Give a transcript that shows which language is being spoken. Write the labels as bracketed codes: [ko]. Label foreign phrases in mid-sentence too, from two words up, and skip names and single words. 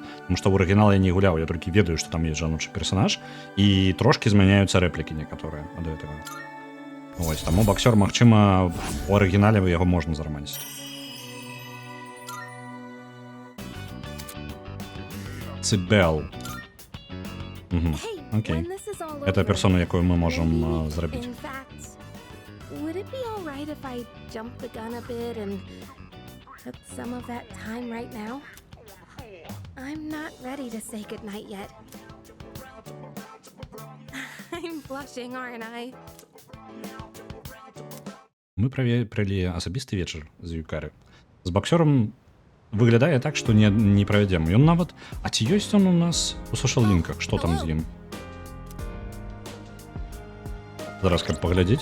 [be] Таму што ў арыгінал я не гуляў, я толькі ведаю, што там ёсць жаночы персонаж, і трошкі змяняюцца рэплікі некаторыя ад гэтага. Вось, таму боксёр, магчыма, у арыгінале яго можна зарамансіць. Цыбел. [en] Hey, [be] Окей. [en] when this is all [be] Это [en] over, [be] персона, якую мы можам [en] maybe, [be] зрабіць. [en] in fact, would it be all right if I jumped the gun a bit and took some of that time right now? I'm not ready to say goodnight yet. I'm blushing, aren't I? [be] Мы правялі асабісты вечар з Юкары. З боксёрам выглядае так, што не правядзем. Ён нават... А ці ёсць он у нас у сошал-лінках? Што там з ім? Зараз каб паглядзець.